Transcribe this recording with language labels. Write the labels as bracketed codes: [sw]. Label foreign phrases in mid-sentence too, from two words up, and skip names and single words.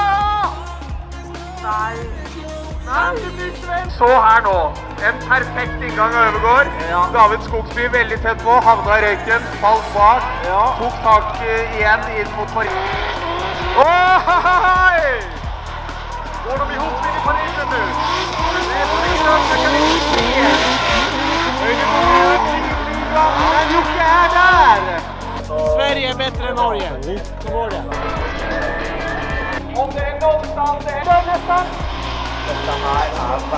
[no] Nei, det blir Sven. Så her nå, en perfekt inngang av Øvergård. David Skogsby veldig tett på, havna i røyken, falt bak, tok tak igjen inn mot Paris. [sv] Oi! Går de ihop inn i Paris nu? Det är Paris, jag kan inte se. Men Jocke är där! Sverige är bättre än Norge. Så går det. Om det är någonstans, det är nästan. Detta här är fan.